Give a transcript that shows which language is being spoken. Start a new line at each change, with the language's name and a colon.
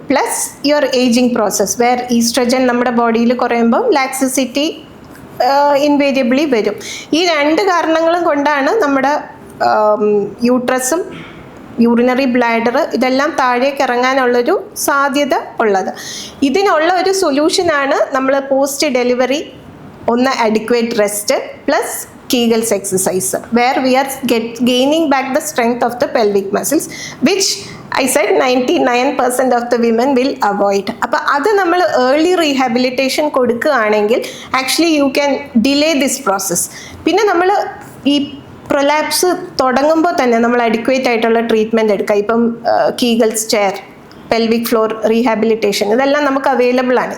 English: plus your ageing process where oestrogen
Malayalam: നമ്മുടെ ബോഡിയിൽ കുറയുമ്പോൾ
English: laxity invariably
Malayalam: വരും. ഈ രണ്ട് കാരണങ്ങളും കൊണ്ടാണ് നമ്മുടെ യൂട്രസും യൂറിനറി ബ്ലാഡർ ഇതെല്ലാം താഴേക്ക് ഇറങ്ങാനുള്ളൊരു സാധ്യത ഉള്ളത്. ഇതിനുള്ള ഒരു സൊല്യൂഷനാണ് നമ്മൾ പോസ്റ്റ് ഡെലിവറി ഒന്ന്
English: Adequate rest plus Kegels exercise where we are gaining back the strength of the pelvic muscles, which I said 99% of the women will avoid.
Malayalam: അപ്പോൾ അത് നമ്മൾ
English: early rehabilitation
Malayalam: കൊടുക്കുകയാണെങ്കിൽ
English: Actually you can delay this process.
Malayalam: പിന്നെ നമ്മൾ ഈ prolapse തുടങ്ങുമ്പോൾ തന്നെ നമ്മൾ അഡിക്വേറ്റ് ആയിട്ടുള്ള ട്രീറ്റ്മെൻറ്റ് എടുക്കുക. ഇപ്പം Kegels chair, pelvic floor rehabilitation, ഇതെല്ലാം നമുക്ക് അവൈലബിൾ ആണ്.